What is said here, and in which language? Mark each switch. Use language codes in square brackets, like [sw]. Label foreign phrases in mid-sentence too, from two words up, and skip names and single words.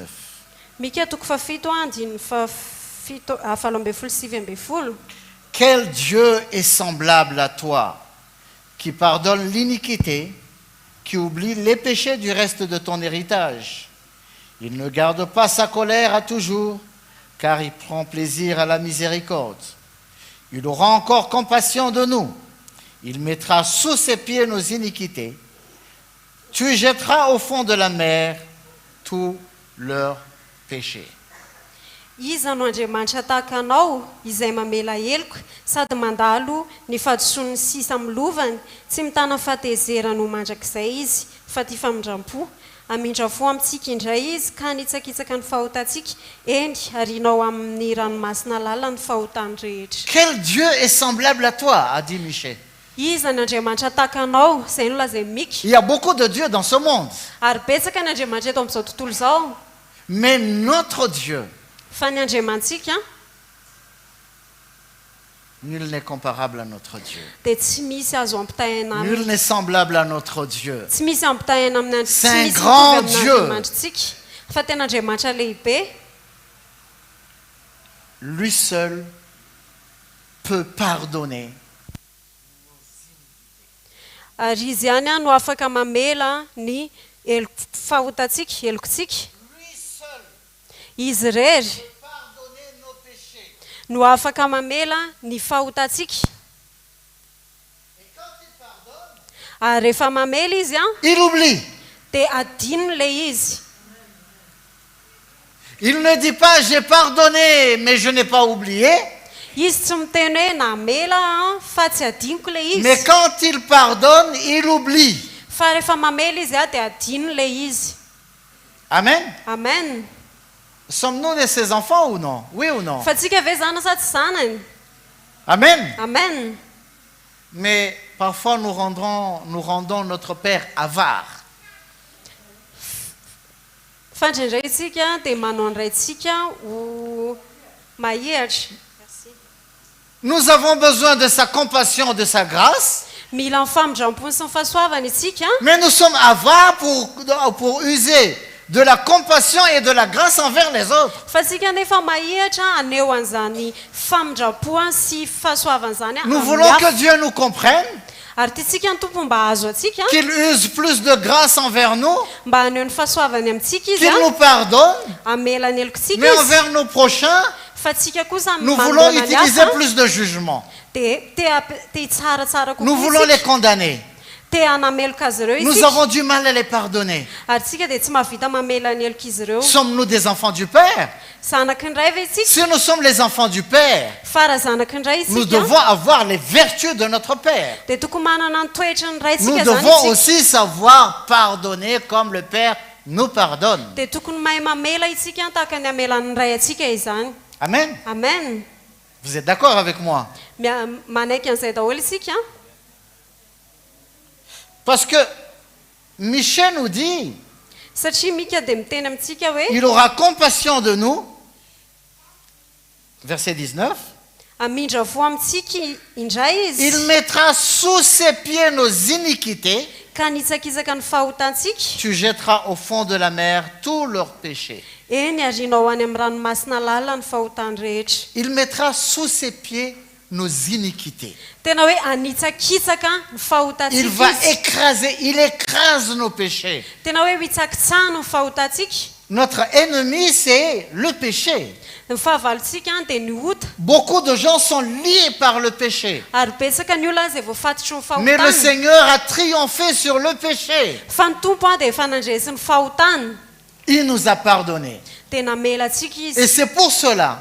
[mg] Mika toko fafito andiny fafito falo ambin'ny folo sivy ambin'ny folo. [fr] Quel Dieu est semblable à toi, qui pardonne l'iniquité, qui oublie les péchés du reste de ton héritage. Il ne garde pas sa colère à toujours, car il prend plaisir à la miséricorde. Il aura encore compassion de nous. Il mettra sous ses pieds nos iniquités. Tu jetteras au fond de la mer tous leurs péchés. [mg] Iza no Andriamanitra tahaka anao izay mamela heloko sady mandalo ny fahadisoany sisa amin'ny lovany, tsy mitana fahatezerana ho mandrakizay izy fa tia famindram-po. Amindra fo amintsika indray izy ka nitsakitsaka ny fahotantsika eny arinao amin'ny ranomasina lala ny fahotany rehetra. [fr] Quel Dieu est semblable à toi, a dit Michée. [mg] Iza ny Andriamanitra tahaka anao izay no lazay Mika. [fr] Il y a beaucoup de dieux dans ce monde, [mg] Ary betsaka ny Andriamanitra eto amin'izao tontolo izao. [fr] mais notre Dieu, [mg] Fa ny Andriamantsika [fr] nul n'est comparable à notre Dieu. [mg] dia tsy misy azo ampitahaina [fr] Nul n'est semblable à notre Dieu. [mg] tsy misy ampitahaina amin'ny [fr] C'est un grand Dieu. [mg] Andriamantritsika fa tena Andriamanitra lehibe. [fr] Lui seul peut pardonner [mg] Ary izy ihany a no afaka mamela ny fahotantsika helokontsika. [fr] lui seul [mg] Izy rery [fr] peut pardonner nos péchés. [mg] no afaka mamela ny fahotantsika. [fr] Et quand il pardonne, [mg] Ary rehefa mamela izy a [fr] il oublie. [mg] dia adino le izy. [fr] Il ne dit pas j'ai pardonné, mais je n'ai pas oublié. [mg] Izy tsy miteny hoe namela a fa tsy adinoko le [fr] Mais [mg] izy. [fr] quand il pardonne, il oublie. [mg] Fa rehefa mamela izy a dia adino le izy. Amen. Amen. [fr] Sommes-nous de ses enfants ou non? Oui ou non? [mg] Fa tsika ve zana sa tsy zanany? Amen. Amen. [fr] Mais parfois nous rendons notre Père avare. [mg] Fa indraindray isika dia manao andrayntsika ho mahihatra. [fr] Nous avons besoin de sa compassion, de sa grâce, [mg] Mila ny famindram-pony sy ny fahasoavana isika, [fr] mais nous sommes avares pour user de la compassion et de la grâce envers les autres. [mg] fa tsika nefa mahihatra aneo an'izany famindram-poa sy fahasoavana izany [fr] Nous [mg] amin'ny [fr] voulons [mg] hafa. [fr] que Dieu nous comprenne, [mg] Ary tiatsika ny tompo mba azo atsika, [fr] qu'il use plus de grâce envers nous, [mg] mba haneo ny fahasoavany amintsika izy [fr] qu'il nous pardonne, [mg] amela ny helokontsika [fr] mais [mg] izy. [fr] envers nos prochains, [mg] Fa tsika kosa [fr] nous voulons [mg] manoloana ny [fr] utiliser [mg] hafa [fr] plus de jugement. [mg] dia te hitsaratsara [fr] Nous voulons les [mg] kokoa [fr] condamner. [mg] te hanameloka azy ireo [fr] Nous [mg] isika. [fr] avons du mal à les pardonner. [mg] Ary tsika dia tsy mahavita mamela ny heloka izy ireo. [fr] Sommes-nous des enfants du Père? [mg] Zanak'indray ve isika? [fr] Si nous sommes les enfants du Père, [mg] Fa raha zanak'indray [fr] nous [mg] isika [fr] devons avoir les vertus de notre Père. [mg] dia tokony manana ny toetra ny [fr] Nous [mg] raintsika zany [fr] devons [mg] isika. [fr] aussi savoir pardonner comme le Père nous pardonne. [mg] Dia tokony mahay mamela isika tahaka ny amelan'ny ray atsika izany. Amen. Amen. [fr] Vous êtes d'accord avec moi? [mg] Manaiky an'izay daholo isika. [fr] Parce que Michée nous dit, [mg] Satria Mika dia miteny amintsika hoe [fr] il aura compassion de nous. Verset 19. [mg] amindra vo amintsika indray [fr] Il [mg] izy [fr] mettra sous ses pieds nos iniquités. [mg] ka nitsakizaka ny fahotantsika. [fr] Tu jetteras au fond de la mer tous leurs péchés. [mg] Eny arinao any amin'ny ranomasina lala ny fahotany rehetra. [fr] Il mettra sous ses pieds nos iniquités. [mg] tena hoe anitsakitsaka ny [fr] Il [mg] fahotatsika [fr] va [mg] izy. [fr] écraser, il écrase nos péchés. [mg] Tena hoe hitsakitsahno ny fahotatsika. [fr] Notre ennemi, c'est le péché. [mg] Ny fahavalontsika dia ny ota. [fr] Beaucoup de gens sont liés par le péché. [mg] Ary betsaka ny olona izay voafatotry ny [fr] Mais le [mg] fahotana. [fr] Seigneur a triomphé sur le péché. [mg] Fa ny tompo dia efa nandresy ny fahotana. [fr] Il nous a pardonné. [mg] Dia namela antsika [fr] Et [mg] izy. [fr] c'est pour cela